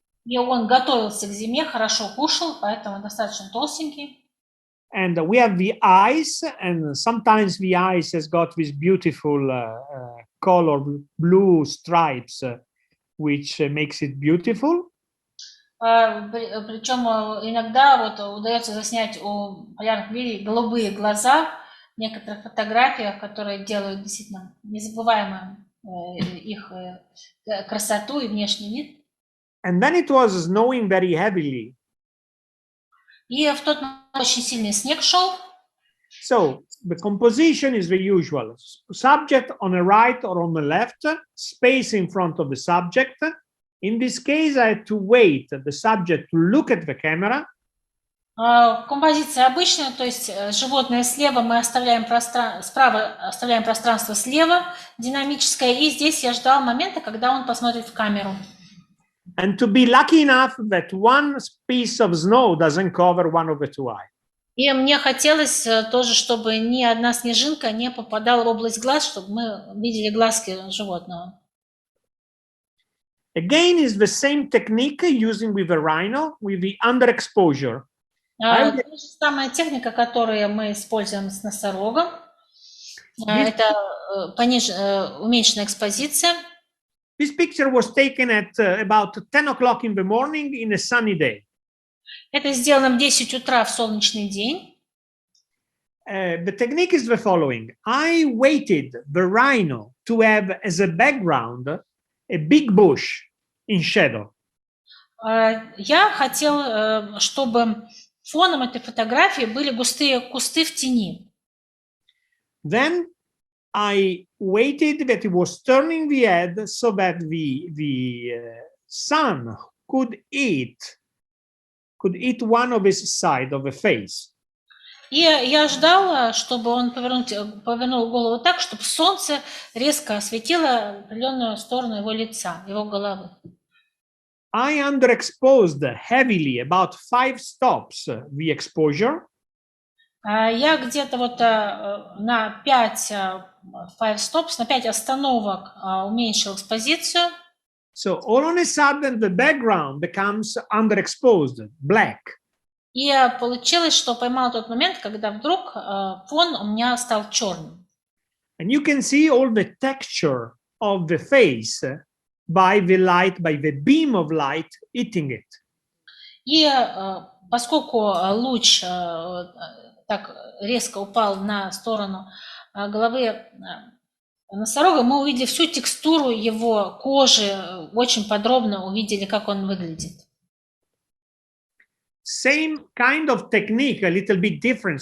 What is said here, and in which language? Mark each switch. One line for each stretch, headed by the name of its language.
Russian: И он готовился к зиме, хорошо кушал, поэтому достаточно толстенький.
English: And we have the eyes, and sometimes the eyes has got this beautiful color, blue stripes, which makes it beautiful.
Russian: Причем иногда вот удается заснять у полярных медведей голубые глаза в некоторых фотографиях, которые делают действительно незабываемым их красоту и внешний вид.
English: And then it was snowing very heavily.
Russian: И в тот момент очень сильный снег шел.
English: So the composition is the usual. Subject on the right or on the left, space in front of the subject. In this case, I had to wait the subject to look at the camera.
Russian: Композиция обычная, то есть животное слева, мы оставляем справа оставляем пространство слева, динамическое, и здесь я ждал момента, когда он посмотрит в камеру.
English: And to be lucky enough that one piece of snow doesn't cover one of the two eyes.
Russian: И мне хотелось тоже, чтобы ни одна снежинка не попадала в область глаз, чтобы мы видели глазки животного.
English: Again, is the same technique using with the rhino, with the underexposure.
Russian: Та же самая техника, которую мы используем с носорогом. Это уменьшенная экспозиция.
English: This picture was taken at about 10 o'clock in the morning in a sunny day.
Russian: Это сделано в 10 утра в солнечный день.
English: The technique is the following. I waited the rhino to have as a background a big bush in shadow.
Russian: Я хотел, чтобы фоном этой фотографии были густые кусты в тени.
English: Then I waited that it was turning the head so that the sun could eat one of his side of the face.
Russian: И я ждала, чтобы он повернул голову так, чтобы солнце резко осветило определенную сторону его лица, его головы.
English: I underexposed heavily about 5 stops the exposure.
Russian: Я где-то вот на 5 stops, на 5 остановок уменьшил экспозицию.
English: So all on a sudden the background becomes underexposed, black.
Russian: И получилось, что поймал тот момент, когда вдруг фон у меня стал черным.
English: And you can see all the texture of the face by the light, by the beam of light hitting it.
Russian: И поскольку луч так резко упал на сторону головы носорога, мы увидели всю текстуру его кожи, очень подробно увидели, как он выглядит.
English: Same kind of technique, a little bit different.